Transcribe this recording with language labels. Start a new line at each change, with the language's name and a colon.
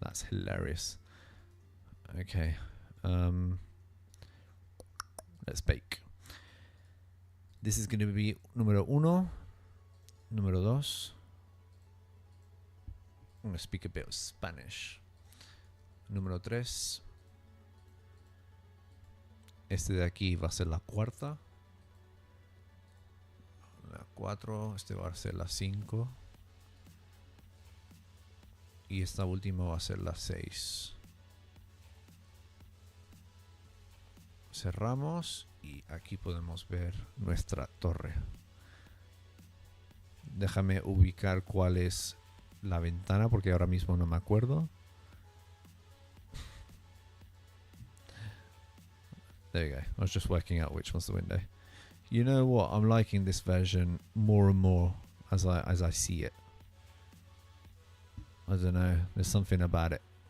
English: That's hilarious. Okay. Let's bake. This is going to be
Spanish: número uno. Número dos.
English: I'm going to speak a bit of Spanish.
Spanish: Número tres. Este de aquí va a ser la cuarta. La 4, este va a ser la 5 y esta última va a ser la 6. Cerramos y aquí podemos ver nuestra torre. Déjame ubicar cuál es la ventana porque ahora mismo no me acuerdo.
English: There you go. I was just working out which one's the window. You know what? I'm liking this version more and more as I see it. I don't know. There's something about it.